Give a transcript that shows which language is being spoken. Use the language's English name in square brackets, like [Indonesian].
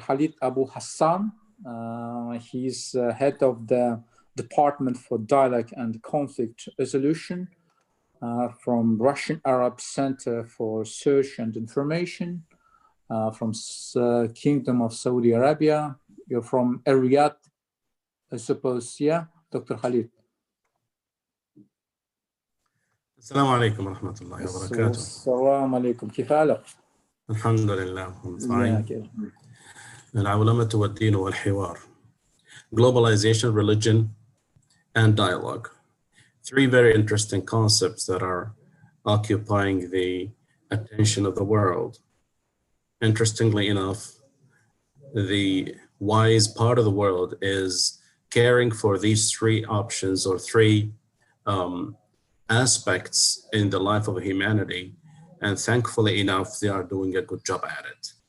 [English] Khalid Abu Hassan. He's head of the Department for Dialogue and Conflict Resolution from Russian Arab Center for Research and Information, from Kingdom of Saudi Arabia. You're from Riyadh, I suppose, yeah, Dr. Khalid. [Arabic] السلام عليكم ورحمة الله وبركاته. السلام عليكم، كيف حالك؟ الحمد لله. العولمة والدين والحوار. [English] Globalization, religion, and dialogue. Three very interesting concepts that are occupying the attention of the world. Interestingly enough, the wise part of the world is caring for these three options or three aspects in the life of humanity, and thankfully enough, they are doing a good job at it.